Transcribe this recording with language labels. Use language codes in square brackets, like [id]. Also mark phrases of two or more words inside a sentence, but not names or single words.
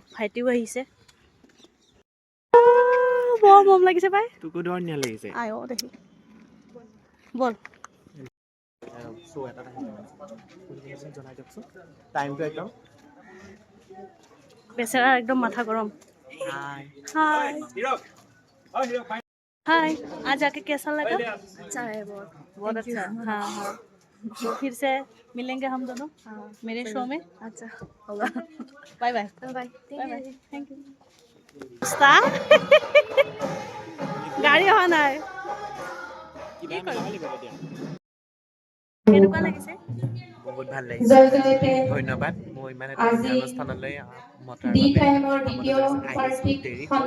[as] ভাইটিও আহিছে, বৰ মৰম লাগিছে পাই। তোকো ধুনীয়া লাগিছে। আই অ' দেখি বল শ্ব' এটাত আহিছে জনাই দিয়কচোন টাইমটো একদম। বেচেৰা একদম মাথা গৰম। হাই [hi] हाय हाय, आज आके कैसा लगा? अच्छा है, बहुत अच्छा। हाँ हाँ, तो फिर से मिलेंगे हम दोनों मेरे शो में। अच्छा होगा, [en] bye bye bye bye, thank you. [as] গাড়ী অহা নাই, কেনেকুৱা লাগিছে? বহুত ভাল লাগিছে, ধন্যবাদ। মই ইমান এটা ধুনীয়া অনুষ্ঠানলৈ মতাৰ বাবে আহিছোঁ, দেৰি হ'ল।